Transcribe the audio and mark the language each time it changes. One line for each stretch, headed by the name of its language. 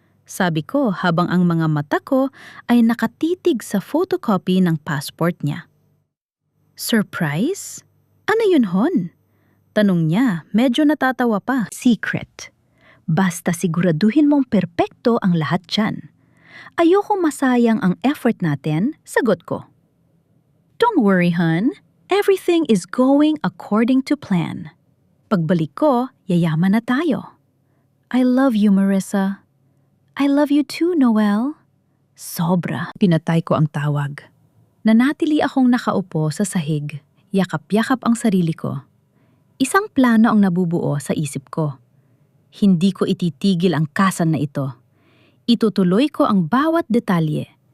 Filipino: Sabi ko habang ang mga mata ko ay nakatitig sa photocopy ng passport niya. Surprise? Ano yun, Hon? Tanong niya, medyo natatawa pa. Secret. Basta siguraduhin mong perpekto ang lahat dyan. Ayoko masayang ang effort natin, sagot ko.
English: Don't worry, hon. Everything is going according to plan.
Filipino: Pagbalik ko, yayaman na tayo.
English: I love you, Marissa. I love you too, Noel.
Filipino: Sobra. Pinatay ko ang tawag. Nanatili akong nakaupo sa sahig, yakap-yakap ang sarili ko. Isang plano ang nabubuo sa isip ko. Hindi ko ititigil ang kasal na ito. Itutuloy ko ang bawat detalye.